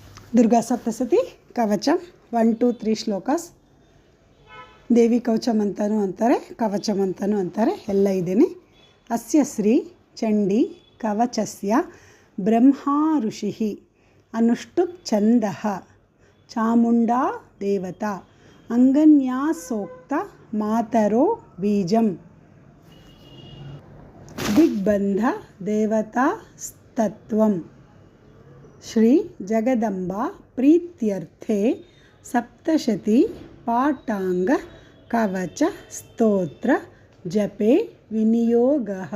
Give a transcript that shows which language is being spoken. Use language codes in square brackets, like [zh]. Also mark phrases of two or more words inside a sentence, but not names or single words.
[kn] దుర్గా సప్తశతి కవచం 1 2 3 ಶ್ಲೋಕಾಸ್. ದೇವಿ ಕವಚಂ ಅಂತಾನೂ ಅಂತಾರೆ, ಕವಚಂ ಅಂತಾನೂ ಅಂತಾರೆ, ಎಲ್ಲ ಇದೇನೆ. [sa] ಅಸ್ಯ ಶ್ರೀ ಚಂಡಿ ಕವಚಸ್ಯ ಬ್ರಹ್ಮಾ ಋಷಿಃ ಅನುಷ್ಟುಪ್ ಛಂದಃ ಚಾಮುಂಡಾ ದೇವತಾ ಅಂಗನ್ಯಾಸೋಕ್ತ ಮಾತರೋ ಬೀಜಂ ದಿಗ್ಬಂಧ ದೇವತಾ ಸ್ತತ್ವಂ ಶ್ರೀ ಜಗದಂಬಾ ಪ್ರೀತ್ಯರ್ಥೆ ಸಪ್ತಶತಿ ಪಾಠಾಂಗ ಕವಚ ಸ್ತೋತ್ರ ಜಪೆ ವಿನಿಯೋಗಃ.